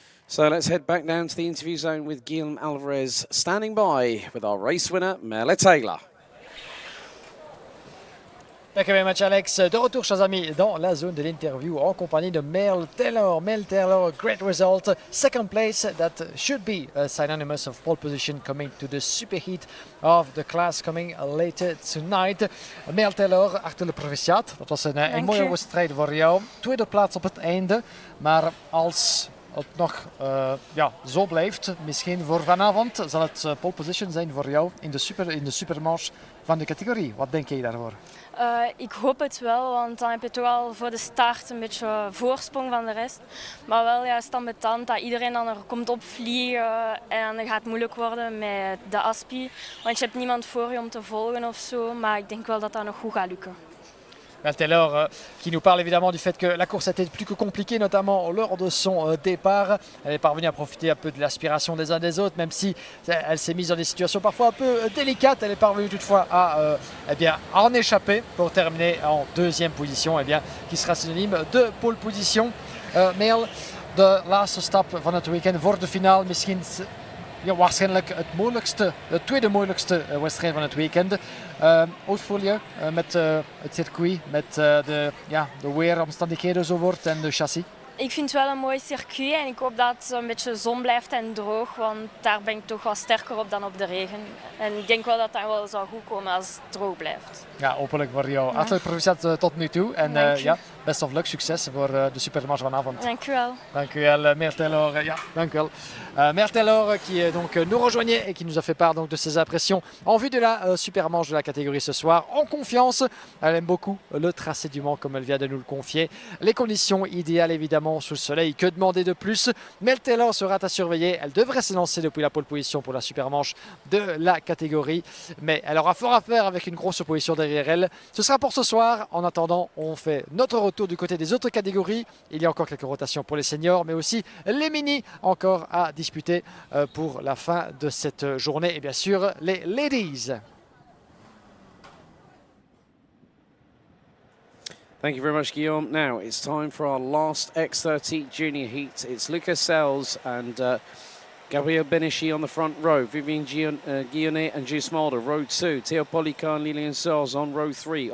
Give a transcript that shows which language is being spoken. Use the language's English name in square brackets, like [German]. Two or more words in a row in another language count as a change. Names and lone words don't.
[English] So let's head back down to the interview zone with Guillaume Alvarez standing by with our race winner, Merle Taylor. Thank you very much, Alex. [French] De retour, chers amis, dans la zone de l'interview en compagnie de Merle Taylor. [English] Merle Taylor, great result. Second place, that should be synonymous of pole position coming to the superheat of the class coming later tonight. [Dutch] Merle Taylor, hartelijk proficiat. Dat was een mooie wedstrijd voor jou. Tweede plaats op het einde, maar als het nog zo blijft, misschien voor vanavond, zal het [English] pole position [Dutch] zijn voor jou in de supermarche van de categorie. Wat denk je daarvoor? Ik hoop het wel, want dan heb je toch al voor de start een beetje voorsprong van de rest. Maar wel juist ambetant dat iedereen dan er komt opvliegen en dan gaat het moeilijk worden met de aspi. Want je hebt niemand voor je om te volgen of zo, maar ik denk wel dat dat nog goed gaat lukken. [French] Taylor qui nous parle évidemment du fait que la course a été plus que compliquée, notamment lors de son départ. Elle est parvenue à profiter un peu de l'aspiration des uns des autres, même si elle s'est mise dans des situations parfois un peu délicates. Elle est parvenue toutefois à en échapper pour terminer en deuxième position, qui sera synonyme de [English] pole position. [Dutch] Merle, de laatste stap van het weekend voor de finale, misschien waarschijnlijk het tweede moeilijkste wedstrijd van het weekend. Hoe voel je met het circuit, met de weeromstandigheden zo wordt en de chassis? Ik vind het wel een mooi circuit en ik hoop dat het een beetje zon blijft en droog, want daar ben ik toch wat sterker op dan op de regen. En ik denk wel dat dat wel zou goed komen als het droog blijft. Ja, hopelijk voor jou. Hartelijk proficiat tot nu toe en [English] best of luck, [Dutch] succes voor de supermarche vanavond. Dank u wel. Dank u wel, Merle Taylor. Dank u wel. [French] Merle Taylor qui donc nous rejoignait et qui nous a fait part donc de ses impressions en vue de la supermarche de la catégorie ce soir. En confiance, elle aime beaucoup le tracé du Mans comme elle vient de nous le confier. Les conditions idéales évidemment sous le soleil, que demander de plus? Merle Taylor sera à surveiller, elle devrait se lancer depuis la [English] pole position [French] pour la supermarche de la catégorie, mais elle aura fort à faire avec une grosse opposition derrière elle. Ce sera pour ce soir. En attendant, on fait notre retour du côté des autres catégories. Il y a encore quelques rotations pour les seniors, mais aussi les mini encore à disputer pour la fin de cette journée. Et bien sûr, les ladies. [English] Thank you very much, Guillaume. Now it's time for our last X30 junior heat. It's Lucas Sells and Gabriel Beneshi on the front row. Vivian Guillaumet and Juice Mulder, row 2. Theo Policar and Lilian Searles on row 3.